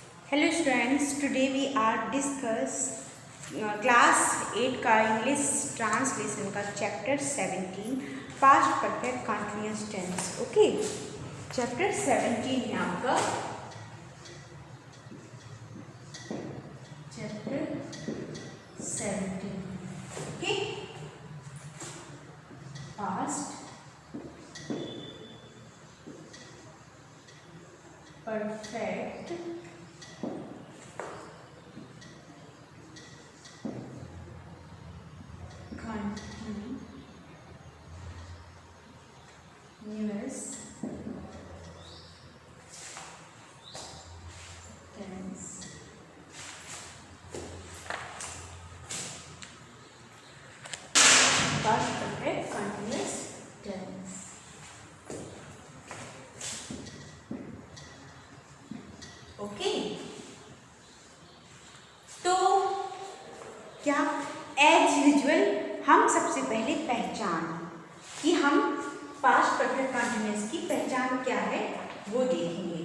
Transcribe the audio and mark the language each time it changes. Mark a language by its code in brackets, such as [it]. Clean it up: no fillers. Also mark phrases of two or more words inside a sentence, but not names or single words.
[en] Hello students, today we are discuss class 8 का English translation का chapter 17 past perfect continuous tense। okay, chapter 17 [hi] है आपका चैप्टर 17। [en] okay, past perfect continuous tense. past perfect continuous tense। [hi] ओके, तो क्या [en] as usual [hi] हम सबसे पहले पहचान कि हम [en] past perfect continuous [hi] की पहचान क्या है वो देखेंगे।